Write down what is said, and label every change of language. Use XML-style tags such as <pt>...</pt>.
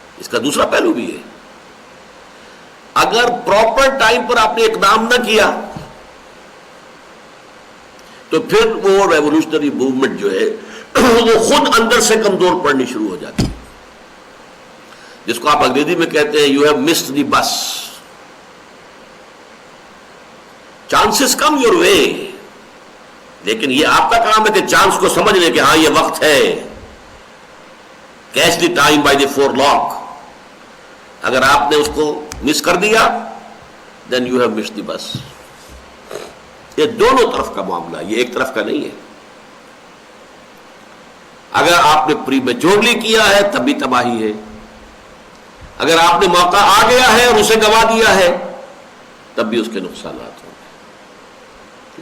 <ur>کا دوسرا پہلو بھی ہے. اگر پراپر ٹائم پر آپ نے اقدام نہ کیا تو پھر وہ ریولوشنری موومنٹ جو ہے وہ خود اندر سے کمزور پڑنی شروع ہو جاتی ہے، جس کو آپ انگریزی میں کہتے ہیں</ur> <en>You have missed the bus. Chances come your way,</en> <ur>لیکن یہ آپ کا کام ہے کہ چانس کو سمجھ لیں کہ ہاں یہ وقت ہے.</ur> <en>Catch the time by the forelock.</en> <ur>اگر آپ نے اس کو مس کر دیا</ur> <en>Then you have missed the bus.</en> <ur>یہ دونوں طرف کا معاملہ ہے، یہ ایک طرف کا نہیں ہے. اگر آپ نے پری میچورلی کیا ہے تب بھی تباہی ہے، اگر آپ نے موقع آ گیا ہے اور اسے گوا دیا ہے تب بھی اس کے نقصانات ہوں گے.</ur>